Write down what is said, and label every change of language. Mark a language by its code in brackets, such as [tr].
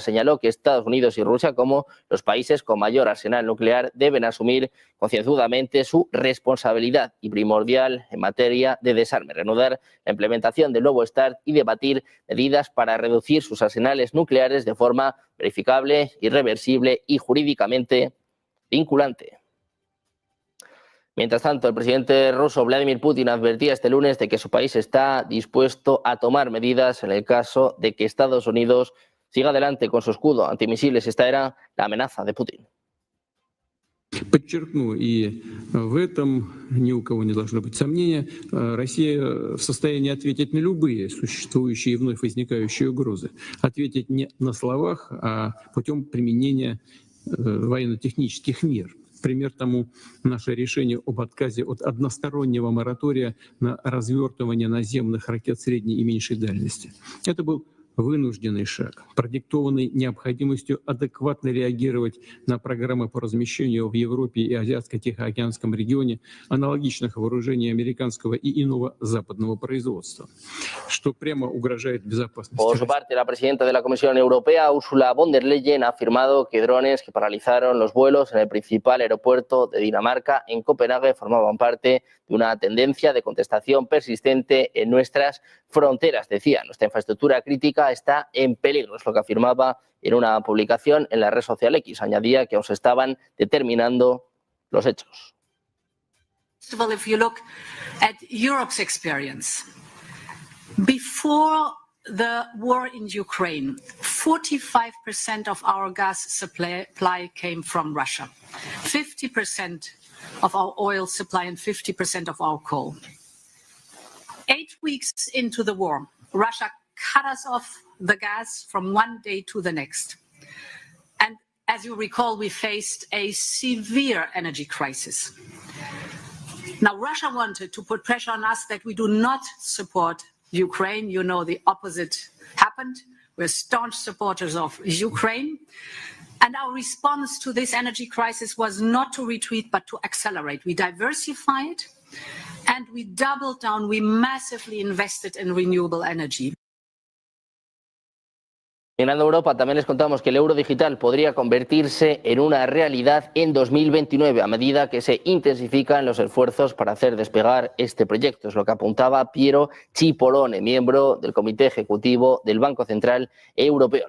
[es] Señaló que Estados Unidos y Rusia, como los países con mayor arsenal nuclear, deben asumir concienzudamente su responsabilidad y primordial en materia de desarme, reanudar la implementación del nuevo START y debatir medidas para reducir sus arsenales nucleares de forma verificable, irreversible y jurídicamente vinculante. Mientras tanto, el presidente ruso Vladimir Putin advertía este lunes de que su país está dispuesto a tomar medidas en el caso de que Estados Unidos siga adelante con su escudo antimisiles. Esta era la amenaza de Putin. [ru] Подчеркну, и в этом ни у кого не должно быть сомнения, Россия в состоянии ответить на любые существующие и вновь возникающие угрозы. Ответить не на словах, а путем применения военно-технических мер. Пример тому наше решение об отказе от одностороннего моратория на развертывание наземных ракет средней и меньшей дальности. Это был вынужденный шаг, продиктованный необходимостью адекватно реагировать на программы по размещению в Европе и Азиатско-Тихоокеанском регионе аналогичных вооружений американского и иного западного производства, что прямо угрожает безопасности. [es] Por su parte, la presidenta de la Comisión Europea, Ursula von der Leyen, ha afirmado que drones que paralizaron los vuelos en el principal aeropuerto de Dinamarca, en Copenhague, formaban parte de una tendencia de contestación persistente en nuestras fronteras. Decía, nuestra infraestructura crítica está en peligro, es lo que afirmaba en una publicación en la red social X. Añadía que aún se estaban determinando los hechos. [en] First of all, if you look at Europe's experience, before the war in Ukraine, 45% of our gas supply came from Russia, 50% of our oil supply and 50% of our coal. 8 weeks into the war, Russia cut us off the gas from one day to the next. And as you recall, we faced a severe energy crisis. Now, Russia wanted to put pressure on us that we do not support Ukraine. You know, the opposite happened. We're staunch supporters of Ukraine. And our response to this energy crisis was not to retreat, but to accelerate. We diversified and we doubled down. We massively invested in renewable energy. [es] Mirando Europa, también les contamos que el euro digital podría convertirse en una realidad en 2029 a medida que se intensifican los esfuerzos para hacer despegar este proyecto. Es lo que apuntaba Piero Cipollone, miembro del Comité Ejecutivo del Banco Central Europeo.